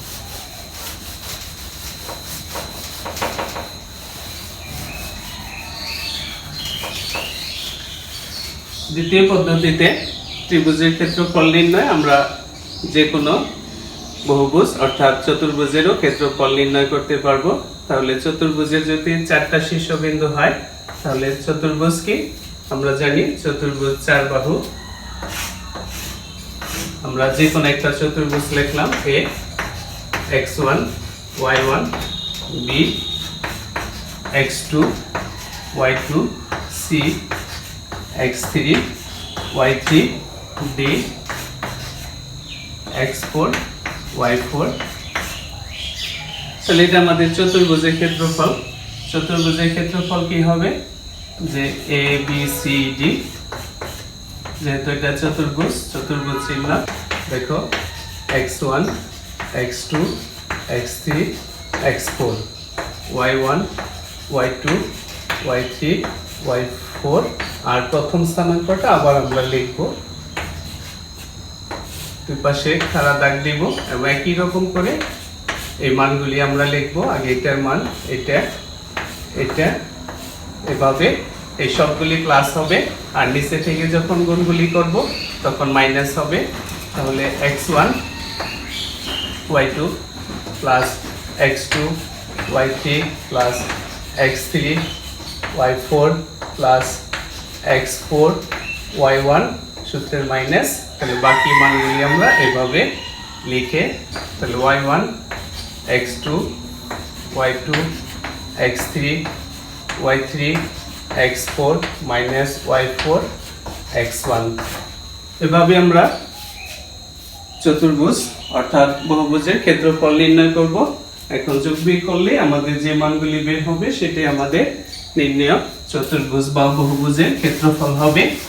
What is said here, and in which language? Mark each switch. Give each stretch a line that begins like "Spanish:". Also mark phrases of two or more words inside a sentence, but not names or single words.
Bangla: দ্বিতীয় পদ্ধতিতে ত্রিভুজের ক্ষেত্রফল নির্ণয়, আমরা যে কোনো বহুভুজ অর্থাৎ চতুর্ভুজেরও ক্ষেত্রফল নির্ণয় করতে পারবো। তাহলে চতুর্ভুজের যদি 4টা শীর্ষবিন্দু হয়, তাহলে চতুর্ভুজ কি আমরা জানি, চতুর্ভুজ 4 বাহু। আমরা যে কোনো একটা চতুর্ভুজ লিখলাম, a x1 y1 b x2 y2 c x3 y3 d x4 y4। তাহলে এটা আমাদের চতুর্ভুজের ক্ষেত্রফল। চতুর্ভুজের ক্ষেত্রফল কি হবে, যে a b c d, যেহেতু এটা চতুর্ভুজ, চতুর্ভুজ চিহ্ন, দেখো x1 x2 x3 x4 y1 y2 y3 y4, আর প্রথম স্থানাঙ্কটা আবার আমরা লিখব, দুই পাশে খাড়া দাগ দিব এবং একই রকম করে এই মানগুলি আমরা লিখব, আগে এটার মান, এটা এটা, এভাবে এই সবগুলি প্লাস হবে, আর নিচে থেকে যখন গুণগুলি করব তখন মাইনাস হবে। তাহলে x1 y2 প্লাস x2 y3 প্লাস x3 y4 প্লাস x4 y1 সূত্রের মাইনাস, তাহলে বাকি মানগুলি আমরা এভাবে লিখে, তাহলে y1 x2 y2 x3 y3 x4 minus y4 x1। এভাবে আমরা চতুর্ভুজ অর্থাৎ বহুভুজের ক্ষেত্রফল নির্ণয় করব। এখন যোগ বিয়োগ করলে আমাদের যে মানগুলি বের হবে সেটাই আমাদের নির্ণেয় চতুর্ভুজ বা বহুভুজের ক্ষেত্রফল হবে।